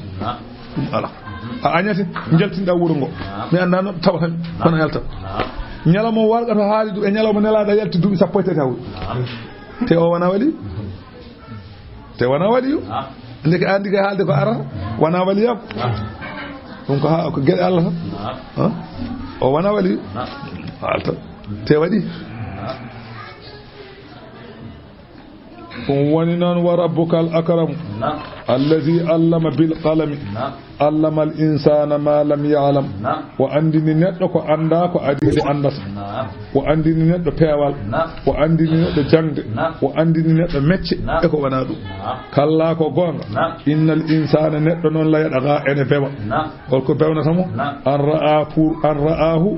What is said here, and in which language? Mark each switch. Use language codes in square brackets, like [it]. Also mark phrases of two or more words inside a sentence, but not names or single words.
[ff] ɗum ala a añati jaltinɗa wuro ngo mi anda no tawatami kono yaltat ñalawma wargata haali ɗum e ñalawma nelaɗo yalti duuɓi 13 hawri te o wona waɗi te wana waliyu ndeke andi ga halde ko ara wana waliyu ɗum ko ha ko gueɗe Allah tan o wana waliyu halta te waɗi woni noon [ar] وربك الأكرم الذي علم بالقلم علم الإنسان ما لم يعلم [ff] wa andini neɗɗo ko anda ko adide andata wa andini neɗɗo peewal wa andini neɗɗo jangde wa andini neɗɗo mecce e ko wona ɗum kalla ko gonga [ar] إن الإنسان [ff] neɗɗo noon layɗaga ene bewa holko bewnatamo [ar] أن رآه